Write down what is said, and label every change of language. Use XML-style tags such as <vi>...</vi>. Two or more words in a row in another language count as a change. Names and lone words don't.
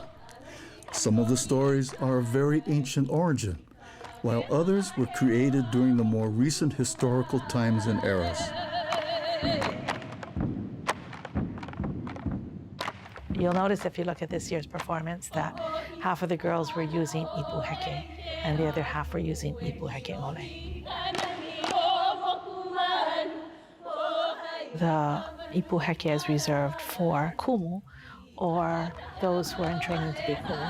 <en>Some of the stories are of very ancient origin, while others were created during the more recent historical times and eras. You'll notice if you look at this year's performance that half of the girls were using</en> <haw>ipu heke</haw> <en>and the other half were using</en> <haw>ipu heke ole.</haw> <en>The</en> <haw>ipu heke</haw> <en>is reserved for kumu, or those who are in training to be kumu.</en>